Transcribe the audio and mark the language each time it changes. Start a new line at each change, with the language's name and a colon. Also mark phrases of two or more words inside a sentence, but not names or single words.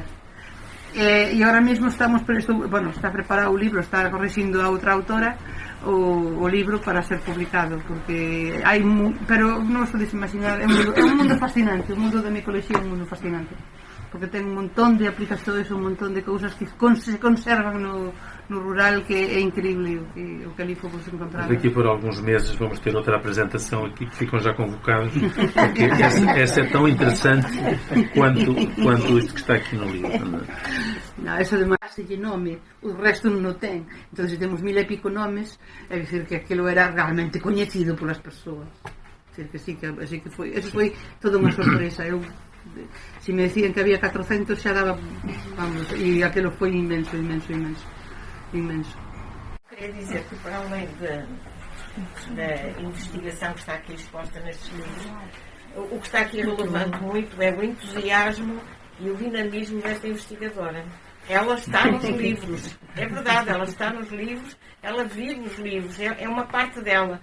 Galician: E agora mesmo está preparado o libro, está corrixindo a outra autora o libro para ser publicado, porque pero non os podes imaginar, é un mundo fascinante, o mundo da micoloxía é un mundo fascinante. porque ten un montón de aplicacións, un montón de cousas que se conservan no rural,
Portuguese: que é incrível o que ali fomos encontrar. Daqui por alguns meses vamos ter outra apresentação aqui, que ficam já convocados, porque essa é tão interessante quanto isto que está aqui no livro.
Galician: Non, eso de máis de nome, o resto non o ten. Entón, se temos 1000 e pico nomes, é dicir que aquilo era realmente coñecido polas persoas. Que sí, que foi, eso foi toda unha sorpresa. Eu, se me decían que había 400, xa daba, vamos, e aquilo foi inmenso.
Portuguese: Queria dizer que, para além da investigação que está aqui exposta nestes livros, o que está aqui relevante muito é o entusiasmo e o dinamismo desta investigadora. Ela está nos livros, é verdade, ela está nos livros, ela vive os livros, é uma parte dela.